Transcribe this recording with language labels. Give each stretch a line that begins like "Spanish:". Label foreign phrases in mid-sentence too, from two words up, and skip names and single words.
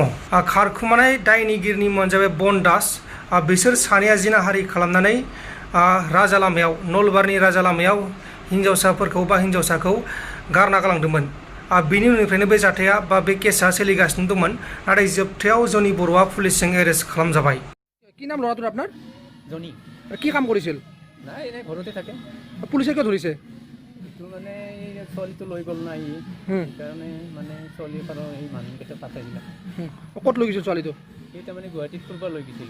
Bodo: खारखुमानाय दायनिगिरिनि मुङानो जाबाय बन दास। बिसोर सानैया जिनाहारि खालामनानै राजा लामायाव नलबारिनि राजा लामायाव हिनजावसाफोरखौ बा हिनजावसाखौ गारना गालांदोंमोन। बिनि उननिफ्रायनो बे जाथाया बा बे केसा सोलिगासिनो दंमोन नाथाय जोबथायाव जनि बर'आ पुलिसजों एरेस्ट खालामजाबाय।
Assamese: কি নাম ল'ৰাটোৰ আপোনাৰ? জনি। কি কাম কৰিছিল? নাই এনে ঘৰতে থাকে। পুলিচে কিয় ধৰিছে? এইটো মানে ছোৱালীটো লৈ গ'ল না ই, সেইকাৰণে মানে ছোৱালীৰ পৰা এই মানুহকেইটা পাঠাইছিলে। ক'ত লৈ গৈছিল ছোৱালীটো? এই তাৰমানে গুৱাহাটীত ফুৰিব লৈ গৈছিল।